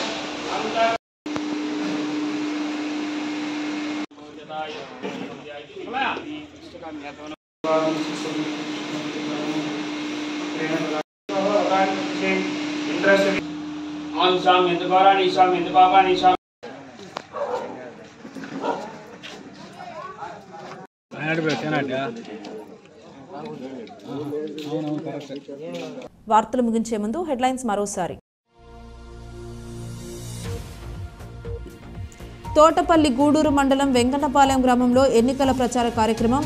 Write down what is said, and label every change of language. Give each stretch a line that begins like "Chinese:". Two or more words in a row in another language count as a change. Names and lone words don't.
Telugu: Om Sam Hindu Parani Sam Hindu Papani Sam వార్తలు ముగించే ముందు హెడ్లైన్స్ మరోసారి. తోటపల్లి గూడూరు మండలం వెంకన్నపాలెం గ్రామంలో ఎన్నికల ప్రచార కార్యక్రమం.